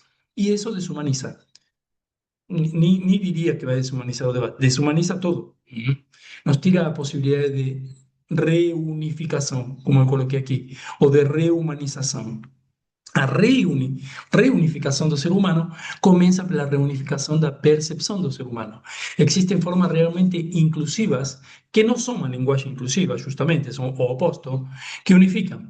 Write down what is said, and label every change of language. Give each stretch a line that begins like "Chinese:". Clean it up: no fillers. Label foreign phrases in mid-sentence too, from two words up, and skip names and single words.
Spanish: Y eso deshumaniza. Ni diría que va a deshumanizar o debate, deshumaniza todo. Nos tira la posibilidad de reunificación, como coloqué aquí, o de rehumanización.
Portuguese: A reunificação do ser humano começa pela reunificação da percepção do ser humano. Existem formas realmente inclusivas, que não são uma linguagem inclusiva, justamente, são o oposto, que unificam.